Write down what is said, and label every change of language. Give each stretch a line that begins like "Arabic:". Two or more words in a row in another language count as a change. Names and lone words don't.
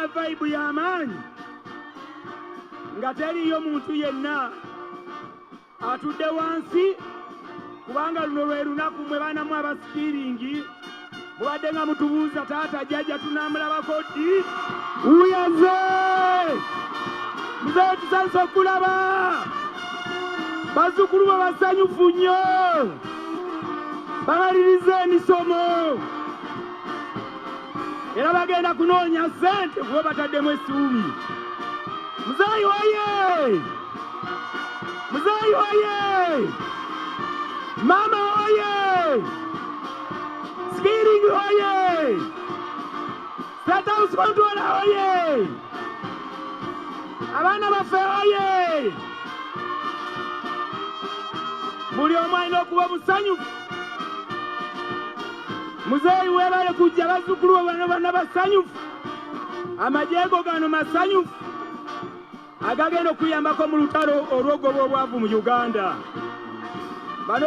Ganda: vayibu y'amaanyi nga teriyo muntu yenna atudde wansi kubanga luno lwe lunaku mwe baanamu abasikiringi mubadde nga mutubuuza taata jjajja tunaamulabako ddi uyaze muzeeyi tusanyusa okulaba bazzukulu be basanyufu nnyo bamaliriza emisomo era bagenda kunoonya ssente kuba bataddemu essuubi muzeeyi oye muzeeyi oye mama oye skiringi oye
English: state house controller
Ganda: oye abaana baffe oye buli omu alina okuba musanyufu muzeeyi weebale kujja bazzukulu bo bano bonna basanyufu amajeego gano masanyufu agagenda okuyambako mu lutalo olw'ogoba obwavu mu uganda bano